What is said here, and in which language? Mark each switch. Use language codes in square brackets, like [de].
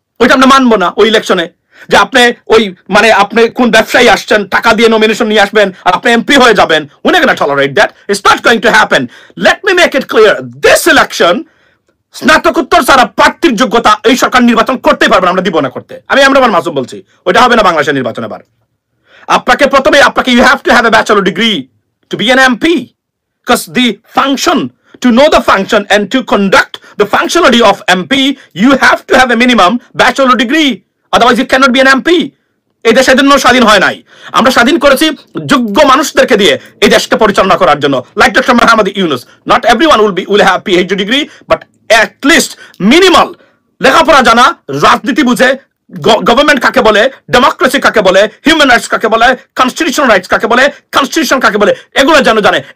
[bn] ওইটা আমরা মানবো না ওই ইলেকশনে, যে আপনি আপনি কোন ব্যবসায়ী আসছেন, টাকা দিয়ে নমিনেশন নিয়ে আসবেন আর আপনি এমপি হয়ে যাবেন। [en] We not gonna tolerate that. It's not going to happen. Let me make it clear, this election [bn] স্নাতকোত্তর ছাড়া প্রার্থীর যোগ্যতা এই সরকার নির্বাচন করতেই পারবে না, আমরা দিব না করতে। আমি আমার মাসুম বলছি, ওইটা হবে না বাংলাদেশের নির্বাচন। এবার প্রথমে [en] You have to have a bachelor degree to be an MP, because the function, to know the function and to conduct the functionality of MP, you have to have a minimum bachelor degree, otherwise you cannot be an MP. [bn] এই দেশ এজন্য স্বাধীন হয় নাই, আমরা স্বাধীন করেছি যোগ্য মানুষদেরকে দিয়ে এই দেশকে পরিচালনা করার জন্য। Like doctor Mohammad Yunus, [en] not everyone will have PhD degree, but at least [bn] minimal লেখাপড়া জানা, রাজনীতি বুঝে, গভর্নমেন্ট কাকে বলে, ডেমোক্রেসি কাকে বলে, হিউম্যান রাইটস কাকে বলে, কনস্টিটিউশনাল রাইটস কাকে বলে, কনস্টিটিউশন কাকে বলে, এগুলো যেন জানে।